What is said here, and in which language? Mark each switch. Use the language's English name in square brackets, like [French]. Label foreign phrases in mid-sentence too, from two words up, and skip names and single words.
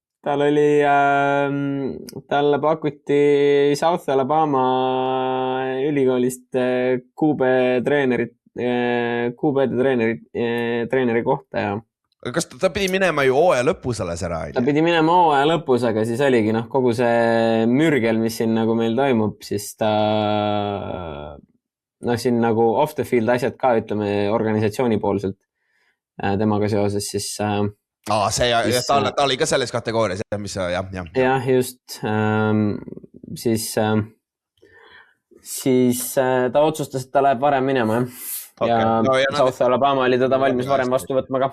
[Estonian] Talle pakuti South Alabama ülikoolist treeneri kohta ja kas ta pidi minema ju hooaja lõpus alles ära? Ta pidi minema hooaja lõpus, aga siis oligi kogu see mürgel, mis siin nagu meil toimub, siis ta siin nagu [English] off the field [Estonian] asjad ka, ütleme, organisatsiooni poolselt temaga seoses, siis ta oli ka selles kategoorias, mis jah, just siis ta otsustas, et ta läheb varem minema ja South Alabama oli teda valmis varem vastu võtma ka.